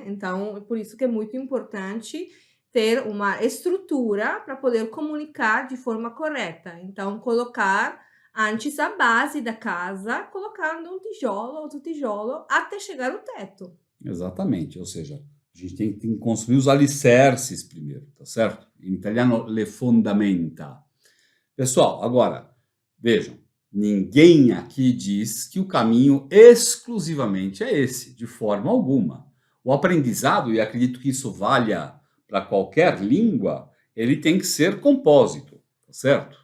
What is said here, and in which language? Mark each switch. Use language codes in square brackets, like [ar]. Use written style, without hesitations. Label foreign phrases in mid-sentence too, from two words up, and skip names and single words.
[pt] Então, é por isso que é muito importante ter uma estrutura para poder comunicar de forma correta. Então, colocar antes a base da casa, colocando um tijolo, outro tijolo, até chegar ao teto. Exatamente, ou seja, a gente tem que construir os alicerces primeiro, tá certo? Em italiano, [it] le fondamenta. [pt] Pessoal, agora, vejam, ninguém aqui diz que o caminho exclusivamente é esse, de forma alguma. O aprendizado, e acredito que isso valha para qualquer língua, ele tem que ser compósito, tá certo?